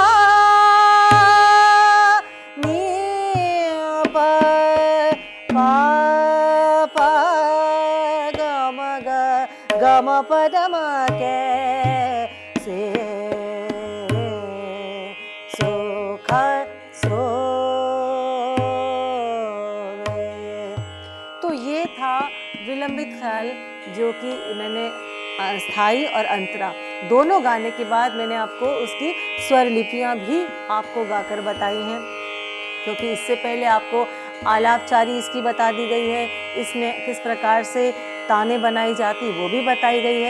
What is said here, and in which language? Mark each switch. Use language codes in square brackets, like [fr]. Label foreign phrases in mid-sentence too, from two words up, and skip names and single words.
[hi] नी प पा पा ग म ग ग म प द म के से सो ख सो रे। तो ये था विलंबित ख्याल, जो कि मैंने स्थाई और अंतरा दोनों गाने के बाद मैंने आपको उसकी स्वर लिपियां भी आपको गाकर बताई हैं, क्योंकि इससे पहले आपको आलापचारी इसकी बता दी गई है, इसमें किस प्रकार से ताने बनाई जाती वो भी बताई गई है।